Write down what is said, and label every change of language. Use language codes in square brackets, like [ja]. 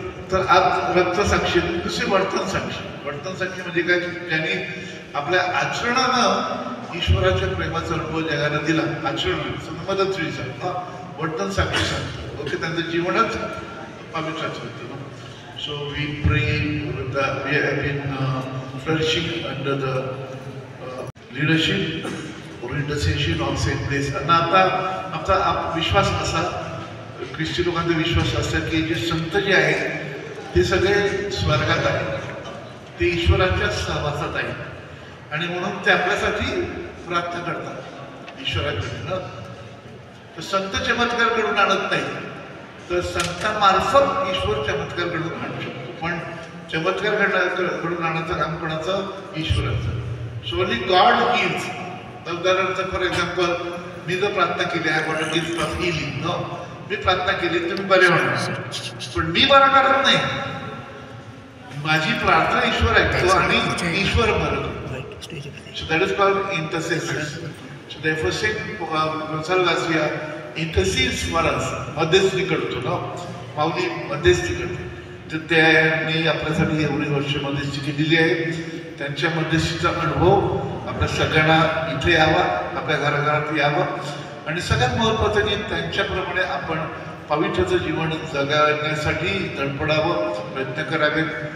[mr] तर आज रक्तसाक्षी. दुसरी वर्तन साक्षी. वर्तन साक्षी म्हणजे काय, ज्यांनी आपल्या आचरणानं ईश्वराच्या प्रेमाचा अनुभव जगाला दिला. आचरण मदत वर्तन साक्षी सांगतो. ओके, त्यांचं जीवनच पवित्राचं होतं. [en] So we pray that we have been flourishing under the leadership or intercession of Saint Blaise. [mr] आणि आता आमचा विश्वास असा, ख्रिस्ती लोकांचा विश्वास असा की जे संत जे आहेत ते सगळे स्वर्गात आहेत, ते ईश्वराच्या सहवासात आहेत. आणि म्हणून ते आपल्यासाठी प्रार्थना करतात ईश्वराकडे ना. तर संत चमत्कार घडून आणत नाही, तर संतांमार्फत ईश्वर चमत्कार घडून आणू शकतो. पण चमत्कार घडून आणायचं काम कोणाचं? ईश्वराचं. [en] So only God heals. [mr] उदाहरणार्थ [en] for example, [mr] मी जर प्रार्थना केली आहे [en] God gift of healing, no, [mr] मी प्रार्थना केली तुम्ही बरे होणार, पण मी बरा करत नाही. माझी प्रार्थना ईश्वर ऐकतो आणि ईश्वर बरं. [en] So that is called intercession. So therefore Saint Gonzalo Garcia intercedes for us. [mr] मध्यस्थी करतो ना, माऊली मध्यस्थी करते. तर त्यांनी आपल्यासाठी एवढी वर्ष मध्यस्थी केलेली आहे. त्यांच्या मध्यस्थीचा अनुभव आपल्या सगळ्यांना इथे यावा, आपल्या घराघरात यावा. आणि सगळ्यात महत्त्वाचं की त्यांच्याप्रमाणे आपण पवित्राचं जीवन जगण्यासाठी धडपडावं, प्रयत्न करावेत.